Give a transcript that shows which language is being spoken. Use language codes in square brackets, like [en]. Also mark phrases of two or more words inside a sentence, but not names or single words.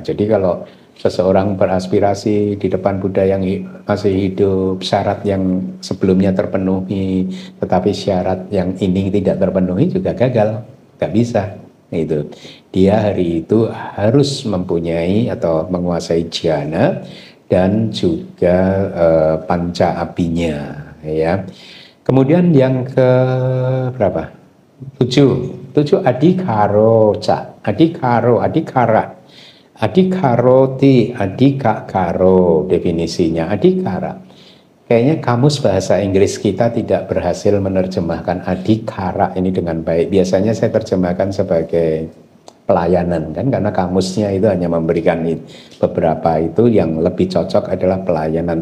[id] Jadi kalau seseorang beraspirasi di depan Buddha yang masih hidup, syarat yang sebelumnya terpenuhi, tetapi syarat yang ini tidak terpenuhi juga gagal, nggak bisa. Itu dia hari itu harus mempunyai atau menguasai jhana dan juga panca apinya, ya. Kemudian yang ke berapa? [pi] Tujuh adhikaro ca, adhikara, adhikaroti, adhikaro definisinya adhikara. [id] Kayaknya kamus bahasa Inggris kita tidak berhasil menerjemahkan adhikara ini dengan baik. Biasanya saya terjemahkan sebagai pelayanan kan, karena kamusnya itu hanya memberikan beberapa, itu yang lebih cocok adalah pelayanan.